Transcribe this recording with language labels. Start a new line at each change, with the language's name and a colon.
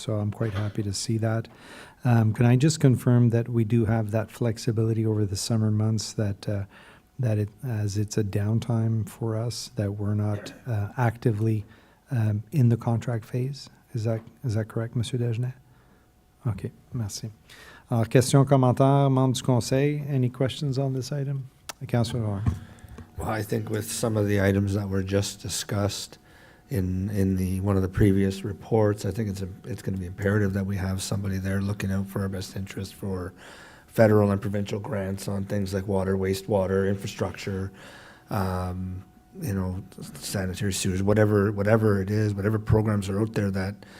English: So I'm quite happy to see that. Can I just confirm that we do have that flexibility over the summer months, that as it's a downtime for us, that we're not actively in the contract phase? Is that correct, Monsieur Dagenet? OK,
French: merci. Alors, questions, commentaires, membres du Conseil?
English: Any questions on this item? Councilor Orr. Well, I think with some of the items that were just discussed in the one of the previous reports, I think it's going to be imperative that we have somebody there looking out for our best interest for federal and provincial grants on things like water, wastewater, infrastructure, you know, sanitary sewers, whatever it is, whatever programs are out there, that